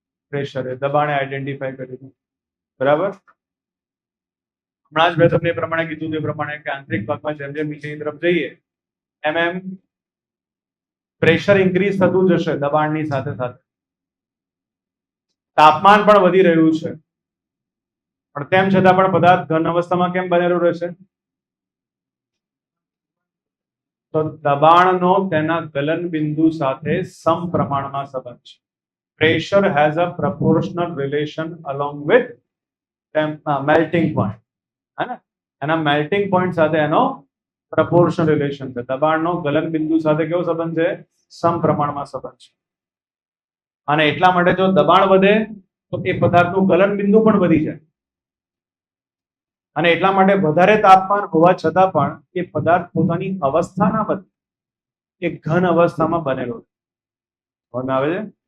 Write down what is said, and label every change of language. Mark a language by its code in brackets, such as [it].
[gu] પ્રેશરે, દબાણે આઈડેન્ટિફાઈ કર્યું હતું. બરાબર. હમણાં જ મેં તમને એ પ્રમાણે કીધું તે પ્રમાણે કે આંતરિક ભાગમાં જેમ જેમ નીચેની તરફ જઈએ એમ એમ પ્રેશર ઇન્ક્રીઝ થતું જશે દબાણની સાથે સાથે. તાપમાન પણ વધી રહ્યું છે પણ તેમ છતાં પણ પદાર્થ ઘન અવસ્થામાં કેમ બનેલો રહેશે? તો દબાણનો તેના ગલન બિંદુ સાથે સમપ્રમાણમાં સંબંધ છે. [en] Pressure has a proportional relation along with melting point. [hi] है ना? [gu] એના મેલ્ટિંગ પોઈન્ટ સાથે એનો પ્રપોર્શનલ રિલેશન છે. દબાણનો ગલન બિંદુ સાથે કેવો સંબંધ છે? સમપ્રમાણમાં સંબંધ છે. અને એટલા માટે જો દબાણ વધે તો એ પદાર્થનું ગલન બિંદુ પણ વધી જાય અને એટલા માટે વધારે તાપમાન હોવા છતાં પણ એ પદાર્થ પોતાની અવસ્થા ના બદલે, એ ઘન અવસ્થામાં બનેલો આવે છે.